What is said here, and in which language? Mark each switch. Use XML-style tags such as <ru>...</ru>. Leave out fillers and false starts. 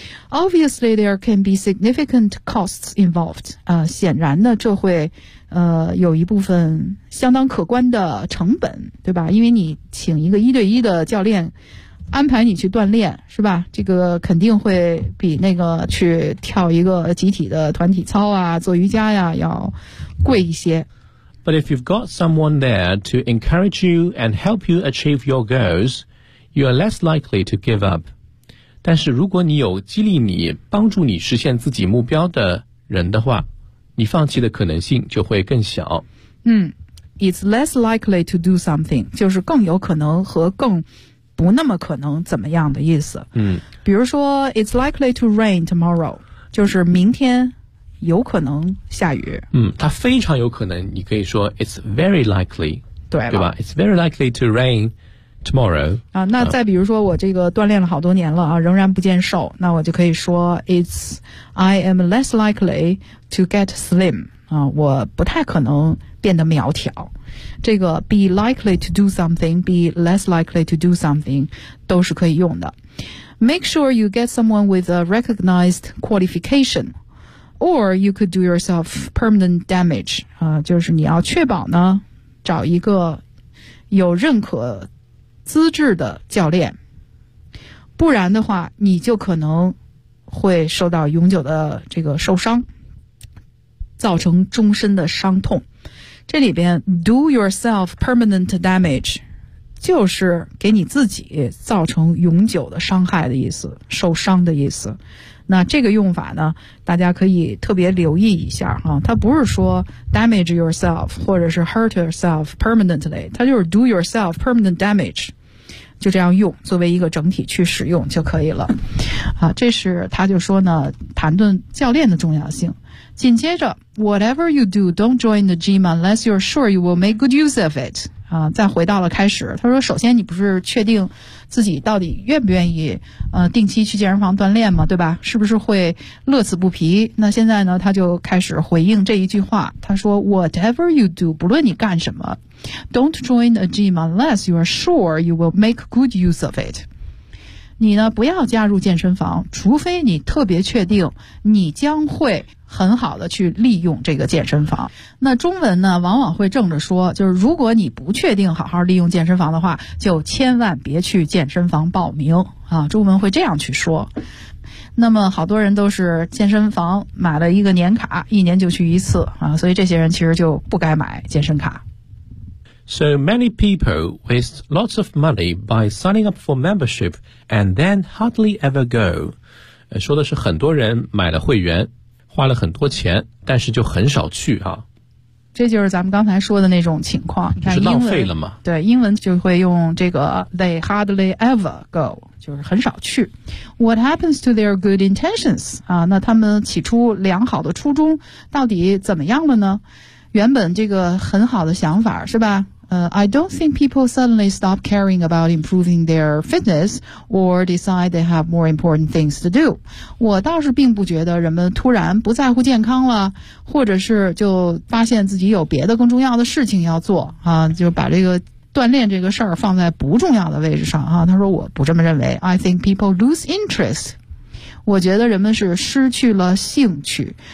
<en>Obviously there can be significant costs involved，</en> <zh>显然呢这会有一部分相当可观的成本，对吧？因为你请一个一对一的教练安排你去锻炼，是吧？这个肯定会比那个去跳一个集体的团体操啊，做瑜伽呀，要贵一些。</zh> <en>But if you've got someone there to encourage you and help you achieve your goals, you are less likely to give up.</en> <zh>但是如果你有激励你、帮助你实现自己目标的人的话，你放弃的可能性就会更小。</zh> <en>It's less likely to do something，</en> <zh>就是更有可能和更不那么可能怎么样的意思。比如说 ，</zh> <en>It's likely to rain tomorrow，</en> <zh>就是明天有可能下雨。它非常有可能，你可以说</zh> <en>it's very likely，</en> <zh>对</zh> <en>吧？It's very likely to rain tomorrow。</en> <zh>啊，那再比如说我这个锻炼了好多年了啊，仍然不见瘦，那我就可以说</zh> <en>I am less likely to get slim。</en> <zh>啊，我不太可能变得苗条。</zh> <en>这个 be likely to do something， be less likely to do something，</en> <zh>都是可以用的。</zh> <en>Make sure you get someone with a recognized qualification。 Or you could do yourself permanent damage.</en> <zh>就是你要确保呢找一个有认可资质的教练，不然的话你就可能会受到永久的这个受伤，造成终身的伤痛。这里边</zh> <en>do yourself permanent damage</en> <zh>就是给你自己造成永久的伤害的意思，受伤的意思。那这个用法呢大家可以特别留意一下啊，它不是说</zh> <en>damage yourself</en> <zh>或者是</zh> <en>hurt yourself permanently，</en> <zh>它就是</zh> <en>do yourself permanent damage，</en> <zh>就这样用作为一个整体去使用就可以了。啊，这是他就说呢谈论教练的重要性。紧接着</zh> <en>whatever you do don't join the gym unless you're sure you will make good use of it。</en> <zh>啊，再回到了开始，他说首先你不是确定自己到底愿不愿意定期去健身房锻炼吗，对吧？是不是会乐此不疲？那现在呢他就开始回应这一句话，他说</zh> <en>whatever you do</en> <zh>不论你干什么</zh> <en>don't join a gym unless you are sure you will make good use of it。</en> <zh>你呢不要加入健身房，除非你特别确定你将会很好的去利用这个健身房。那中文呢往往会正着说，就是如果你不确定好好利用健身房的话，就千万别去健身房报名啊，中文会这样去说。那么好多人都是健身房买了一个年卡，一年就去一次啊，所以这些人其实就不该买健身卡。</zh> <en>So many people waste lots of money by signing up for membership and then hardly ever go.</en> <zh>说的是很多人买了会员，花了很多钱，但是就很少去啊。这就是咱们刚才说的那种情况，你看就是浪费了嘛。对，英文就会用这个</zh> <en>they hardly ever go，</en> <zh>就是很少去。</zh> <en>What happens to their good intentions？</en> <zh>啊，那他们起初良好的初衷到底怎么样了呢？原本这个很好的想法是吧？</zh> <en>I don't think people suddenly stop caring about improving their fitness or decide they have more important things to do.</en> <zh>我倒是并不觉得人们突然不在乎健康了，或者是就发现自己有别的更重要的事情要做啊，就把这个锻炼这个事儿放在不重要的位置上啊。他说我不这么认为。</zh> <en>I think people lose interest.</en> <zh>我觉得人们是失去了兴趣。</zh>